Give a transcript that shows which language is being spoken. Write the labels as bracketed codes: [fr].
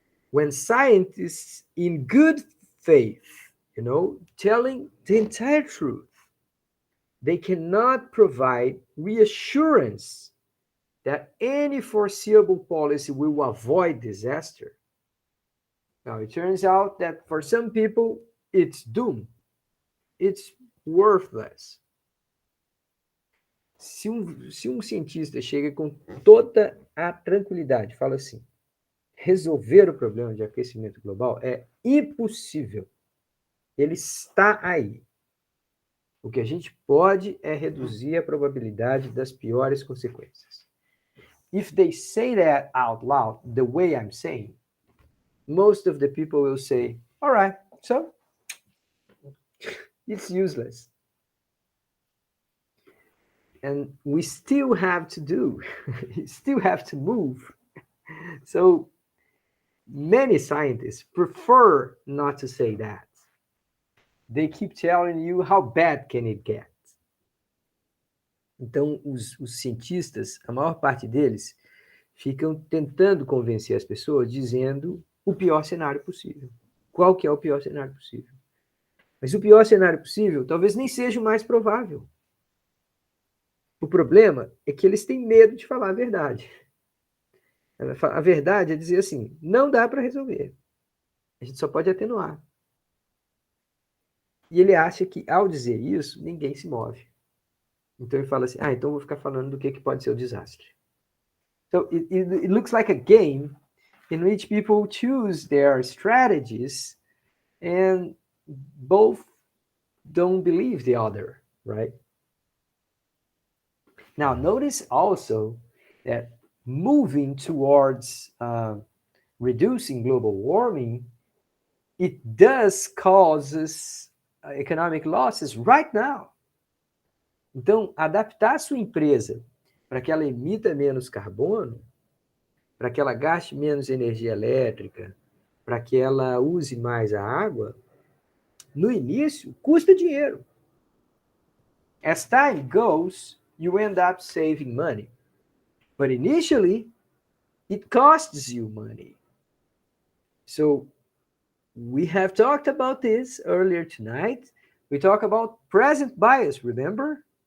[en] When scientists in good faith, telling the entire truth, they cannot provide reassurance that any foreseeable policy will avoid disaster. Now, it turns out that for some people, it's doom. It's worthless. [pt] Se um cientista chega com toda a tranquilidade, fala assim, resolver o problema de aquecimento global é impossível. Ele está aí. O que a gente pode é reduzir a probabilidade das piores consequências. [en] If they say that out loud, the way I'm saying, most of the people will say, all right, so it's useless. And we still have to do, still have to move. So many scientists prefer not to say that. They keep telling you how bad can it get. [pt] Então, os cientistas, a maior parte deles, ficam tentando convencer as pessoas, dizendo o pior cenário possível. Qual que é o pior cenário possível? Mas o pior cenário possível talvez nem seja o mais provável. O problema é que eles têm medo de falar a verdade. A verdade é dizer assim, não dá para resolver. A gente só pode atenuar. E ele acha que, ao dizer isso, ninguém se move. Então ele fala assim, então eu vou ficar falando do que pode ser o desastre. [en] So it looks like a game in which people choose their strategies and both don't believe the other, right? Now, notice also that moving towards reducing global warming, it does causes economic losses right now. [pt] Então, adaptar a sua empresa para que ela emita menos carbono, para que ela gaste menos energia elétrica, para que ela use mais a água, no início custa dinheiro. [en] As time goes, you end up saving money. But initially, it costs you money. So we have talked about this earlier tonight. We talk about present bias, remember?